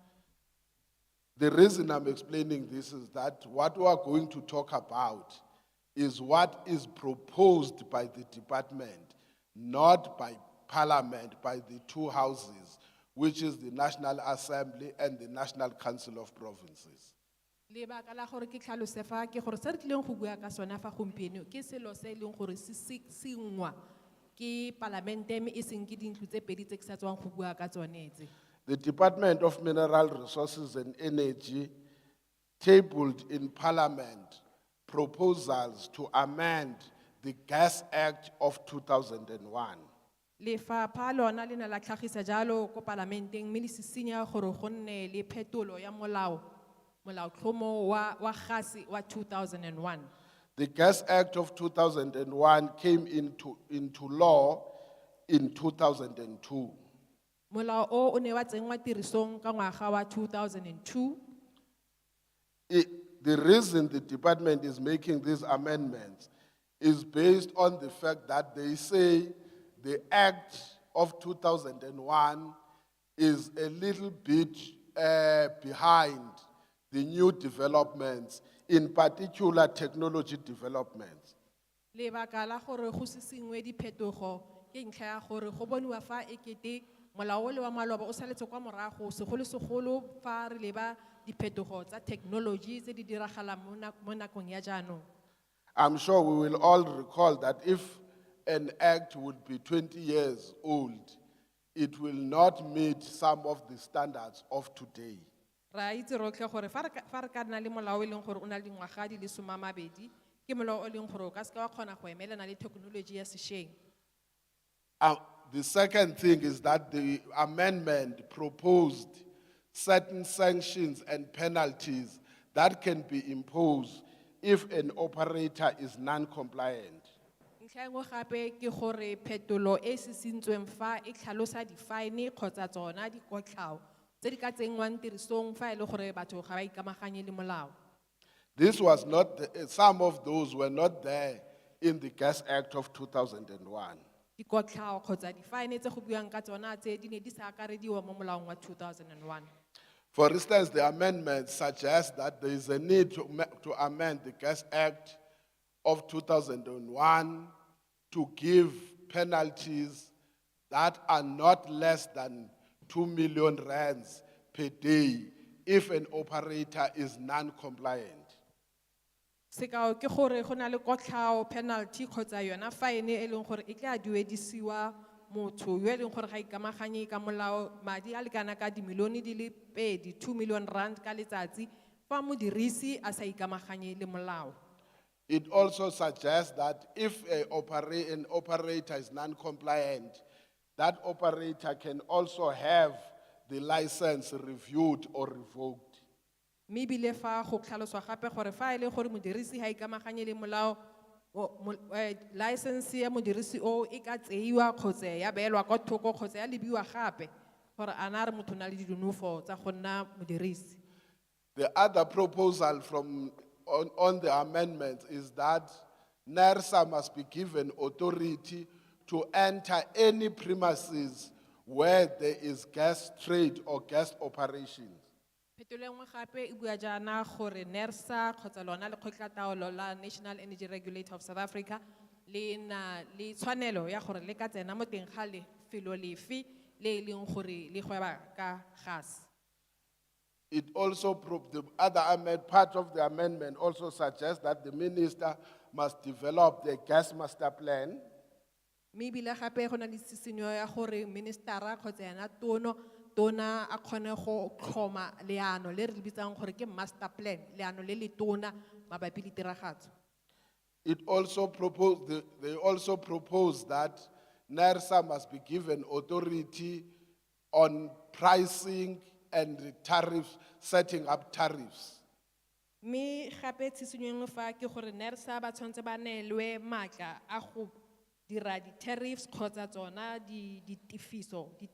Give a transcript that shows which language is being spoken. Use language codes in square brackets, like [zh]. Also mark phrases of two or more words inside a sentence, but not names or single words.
[en] The reason I'm explaining this is that what we are going to talk about is what is proposed by the department, not by parliament, by the two houses, which is the National Assembly and the National Council of Provinces. [tn] Lebaka la gore ke tlhalose fa ke gore se re tlileng go bua ka sona fa gompieno ke selo se e leng gore se ngwa ke palamente mme e seng ke dintlo tse pedi tse ke sa tswang go bua ka tsone tse. [en] The Department of Mineral Resources and Energy tabled in Parliament proposals to amend the Gas Act of 2001. [tn] Lefapha lona le ne la tlhagisa jalo ko palamenteng mme le sisinya gore go nne le phetolo ya molaotlhomo wa gase wa 2001. [en] The Gas Act of 2001 came into law in 2002. [tn] Molao o ne wa tsenngwa tirisong ka ngwaga wa 2002. [en] The reason the department is making these amendments is based on the fact that they say the Act of 2001 is a little bit behind the new developments, in particular technology developments. [tn] Lebaka la gore go sengwe diphetogo ke ntlha ya gore go boniwa fa ekete molao le wa maloba o saletse kwa morago segolo fa re leba diphetogo tsa technology tse di diragalang mo nakong ya jaanong. [en] I'm sure we will all recall that if an act would be 20 years old, it will not meet some of the standards of today. [tn] Ra itse rotlhe gore fa re ka nna le molao e leng gore o na le dingwaga di le 12 ke molao o leng gore o ka se ka wa kgona go emelana le technology ya sešweng. [en] The second thing is that the amendment proposed certain sanctions and penalties that can be imposed if an operator is non-compliant. [tn] Ntlha e nngwe gape ke gore phetolo e se sentsweng fa e tlhalosa di-fine kgotsa tsona dikotlhao tse di ka tsenngwang tirisong fa e le gore batho ga ba ikamaganye le molao. [en] This was not, some of those were not there in the Gas Act of 2001. [tn] Dikotlhao kgotsa di-fine tse go buiwang ka tsona tse di ne di sa akarediwa mo molaong wa 2001. [en] For instance, the amendment suggests that there is a need to amend the Gas Act of 2001 to give penalties that are not less than 2 million rands per day if an operator is non-compliant. [tn] Sekao ke gore go na le kotlhao penalty kgotsa yona fine e leng gore e tla duedisiwa motho yo e leng gore ga ikamaganye ka molao madi a lekana ka dimilione di le pedi [en] 2 million rand [tn] ka letsatsi fa modirisi a sa ikamaganye le molao. [en] It also suggests that if an operator is non-compliant, that operator can also have the license reviewed or revoked. [tn] Mme ebile fa go tlhaloswa gape gore fa e le gore modirisi ga ikamaganye le molao license ya modirisi o e ka tseiwa kgotsa ya beelwa kwa thoko kgotsa ya lebiwa gape gore a na re motho na le dinonofo tsa go nna modirisi. [en] The other proposal on the amendment is that NERSA must be given authority to enter any premises where there is gas trade or gas operations. [tn] Phetolo e nngwe gape e bua jaana gore NERSA kgotsa lona lekgotlataolo la National Energy Regulator of South Africa le na le tshwanelo ya gore le ka tsena mo teng ga lefelo lefe le e leng gore le gweba ka gas. [en] It also, the other part of the amendment also suggests that the minister must develop the gas master plan. [tn] Mme ebile gape go na le tshisinyo ya gore ministera kgotsa yana tona a kgone go tlhoma leano le re le bitsang gore ke [en] master plan, [tn] leano le le tona mabapi le tiragatso. [en] They also propose that NERSA must be given authority on pricing and tariffs, setting up tariffs. [tn] Mme gape tshisinyo e nngwe fa ke gore NERSA ba tshwanetse ba neelwe maatla a go dira di-tariffs kgotsa tsona ditefelo.